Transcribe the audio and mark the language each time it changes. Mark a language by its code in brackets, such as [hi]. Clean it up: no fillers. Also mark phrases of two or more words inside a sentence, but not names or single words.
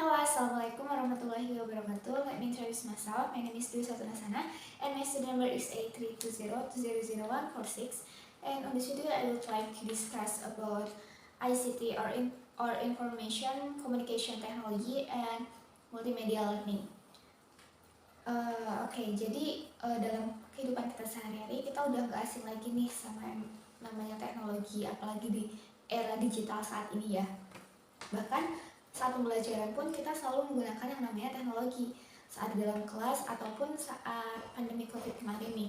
[ar] السلام عليكم ورحمة الله وبركاته. [en] Let me introduce myself. My name is Dwi Satunasana and my student number is A320200146. And on this video, I would like to discuss about ICT or Information Communication Technology and Multimedia Learning. [id] Jadi dalam kehidupan kita sehari-hari kita udah gak asing lagi nih sama yang namanya teknologi, apalagi di era digital saat ini ya. Bahkan saat pembelajaran pun kita selalu menggunakan yang namanya teknologi, saat di dalam kelas ataupun saat pandemi COVID kemarin nih.